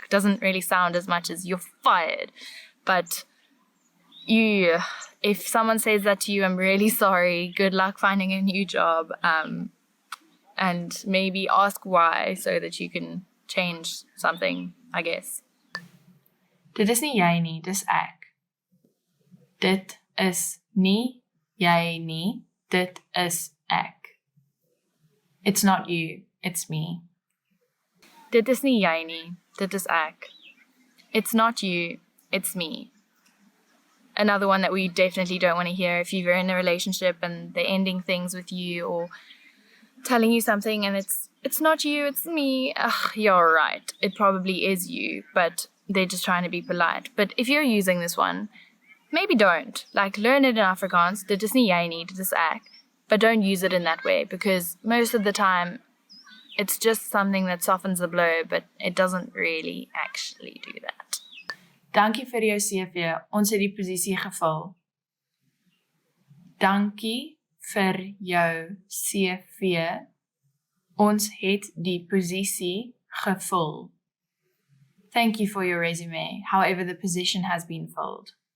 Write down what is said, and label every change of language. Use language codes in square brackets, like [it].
[en] Doesn't really sound as much as you're fired. But if someone says that to you, I'm really sorry. Good luck finding a new job. And maybe ask why so that you can change something, I guess. [af] Dit is nie jy nie, dis ek. Dit is nie jy nie, dit is ek. [en] It's not you, it's me. [af] Dit is nie jy nie, dit is ek. [en] It's not you, it's me. Another one that we definitely don't want to hear if you're in a relationship and they're ending things with you or telling you something and it's not you, it's me. Ugh, you're right. It probably is you, but they're just trying to be polite. But if you're using this one, maybe don't. Learn it in Afrikaans. [af] Dit is nie jy nie, dit is ek. [en] But don't use it in that way, because most of the time it's just something that softens the blow, but it doesn't really actually do that. [af] Dankie vir jou CV, ons het die posisie gevul. Dankie vir jou CV, ons het die posisie gevul. [en] Thank you for your resume, however the position has been filled.